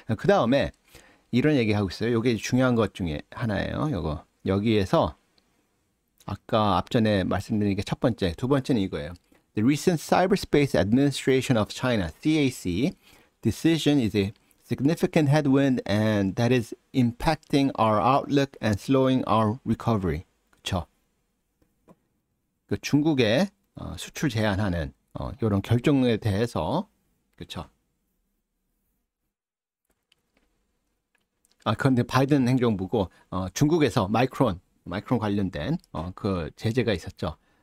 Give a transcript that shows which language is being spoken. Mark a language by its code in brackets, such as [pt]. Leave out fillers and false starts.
[ko] 그 다음에 이런 얘기 하고 있어요. 이게 중요한 것 중에 하나예요. 요거 여기에서 아까 앞전에 말씀드린 게 첫 번째, 두 번째는 이거예요. [en] The recent Cyberspace Administration of China (CAC) decision is a significant headwind and that is impacting our outlook and slowing our recovery. [ko] 그렇죠? 그 중국에 수출 제한하는 이런 결정에 대해서 그렇죠. 그런데 바이든 행정부고 중국에서 마이크론 관련된 그 제재가 있었죠.